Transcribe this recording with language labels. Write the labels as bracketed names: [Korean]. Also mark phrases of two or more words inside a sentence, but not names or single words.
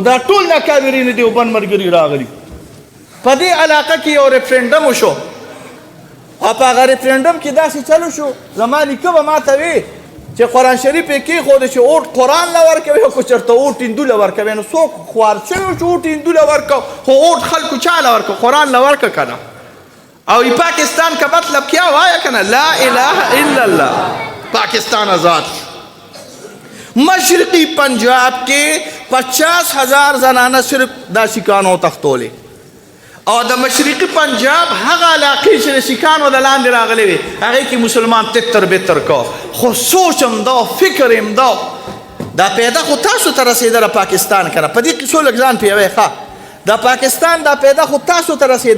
[Pashto] دا ټول د کابرین دیوبند ملګري راغلي په دې علاقه کې یو ریفرنډم وشو او په هغه ریفرنډم کې داسې چلو شو زما نیکه به ما ته وی چې قرآن شریف یې کېښوده چې اوټ قرآن له ورکوي او که چېرته اوټ هندو له ورکوي نو څوک خوار شوي چې اوټ هندو له ورکو خو اوټ خلکو چا له ورکو قرآن له ورکه که نه او [Urdu] پاکستان کا مطلب کیا [Pashto] وایا که نه [Arabic] لا اله الا الله [Pashto] پاکستان آزاد مشرقی پنجاب کې 50,000 زنانه صرف دا سیکانو تختولې او د مشرقي پنجاب هغه علاقې چې د سیکانو د لاندې راغلې وې هغې کې مسلمان تتر بتر کو خو سوچ هم دا فکر هم دا پیدا خو تاسو ته رسېدله پاکستان که نه په دې کیسو لږ ځان پوهوئ ښه دا پاکستان دا پیدا خو تاسو ته رسېده